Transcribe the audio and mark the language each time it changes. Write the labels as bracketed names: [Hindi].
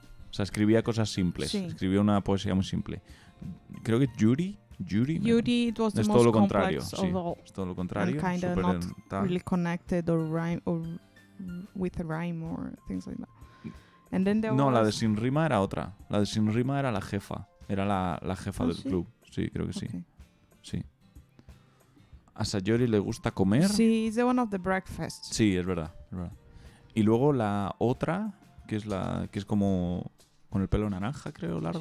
[Spanish] O sea, escribía cosas simples. Sí. Escribía una poesía muy simple. Creo que Yuri [English] it was the most [Spanish] todo lo contrario. Sí, es todo lo contrario. [English] And kind of not really connected or rhyme or with a rhyme or things like that. And then [Spanish] la de sin rima era otra. La de sin rima era la jefa. Era la jefa del club. Sí, creo que sí. [English] Okay. [Spanish] Sí. A Sayori le gusta comer. [English] Sí, it's the one of the breakfasts. [Spanish] Sí, es verdad. Y luego la otra, que es como con el pelo naranja, creo, largo.